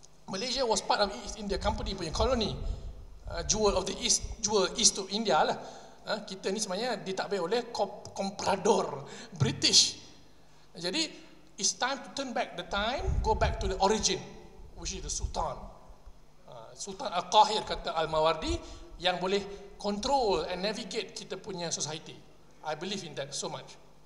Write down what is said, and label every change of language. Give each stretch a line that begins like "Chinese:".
English: Malaysia was part of East India Company
Malay: punya koloni.
English: Jewel of the East, jewel East of India lah.
Malay: Kita ni sebenarnya ditakbir oleh comprador British. Jadi
English: it's time to turn back the time, go back to the origin, which is the Sultan.
Malay: Sultan Al-Qahir kata Al-Mawardi yang boleh
English: control and navigate
Malay: kita punya society.
English: I believe in that so much.